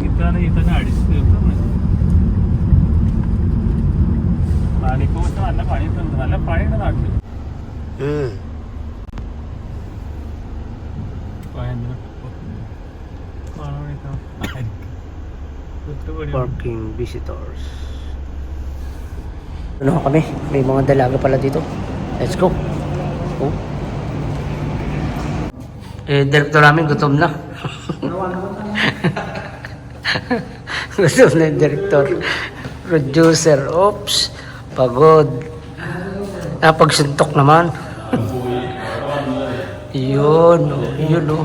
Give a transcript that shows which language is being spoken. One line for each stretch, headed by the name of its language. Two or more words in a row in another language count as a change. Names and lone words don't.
Malayalam: ഞാൻ ഈ തന്നെ അടിച്ച് തീർത്തുന്നു. പണിക്ക് പോയിട്ട് നല്ല പണിയിട്ടുണ്ട്, നല്ല പണിയുണ്ട് നാട്ടിൽ.
English: Parking visitors.
Filipino: Ano kami? May mga dalaga pala dito.
English: Let's go. Oh.
Filipino: Direktor namin gutom na. Gutom na yung direktor. Producer, oops. Pagod. Pagsuntok naman. Yun, yun oh.